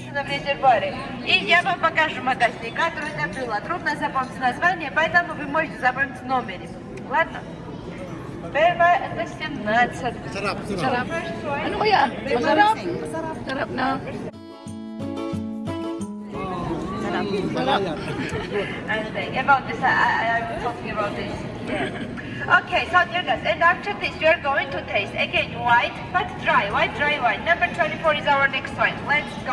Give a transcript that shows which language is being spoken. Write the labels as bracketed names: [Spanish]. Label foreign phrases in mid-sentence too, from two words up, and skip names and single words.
[Russian] при терроире. И я вам покажу магазин, который это было. Трудно запомнить название, поэтому вы можете запомнить номер. Ладно? Первое это 17. [Filipino] Sarap. Ano kaya? Masarap. Masarap na. [English] About this, I'm talking about this. Yeah. Okay, so dear guys, and after this, you are going to taste again white but dry wine. Number 24 is our next wine. Let's go.